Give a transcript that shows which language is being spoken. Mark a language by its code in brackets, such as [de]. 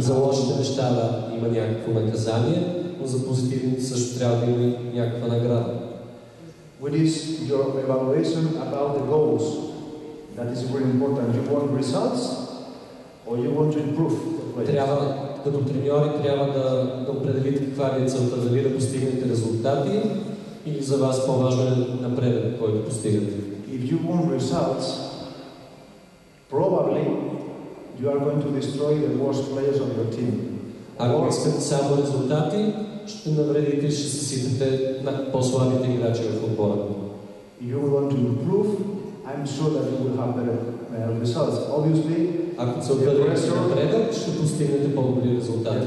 [bg] За лошите неща има някакво наказание, но за позитивните също трябва да има някаква награда. [en] What is your evaluation about the goals? That is very important. You want results or you want to improve the players? [bg] Като треньори трябва да определите каква е целта, дали да постигнете резултати или за вас по-важно е напредък, който постигате. [en] If you want results, probably you are going to destroy the worst players of your team. [bg] Ако искате само резултати, ще навредите и ще съсипете на по-слабите играчи в отбора. [en] If you want to improve, I'm sure that you will have better results. Obviously, [bg] ако целта е напредък, ще постигнете по-добри резултати.